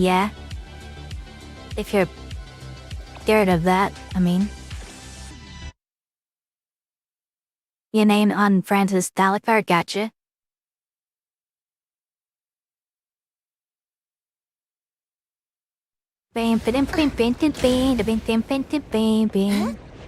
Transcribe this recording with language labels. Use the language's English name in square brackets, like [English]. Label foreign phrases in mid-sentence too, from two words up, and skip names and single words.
[English] Yeah. If you're scared of that, I mean. Your name on Francis Dalekar, gotcha. Bam, bam, bam, bam, bam, bam, bam, bam, bam, bam, bam.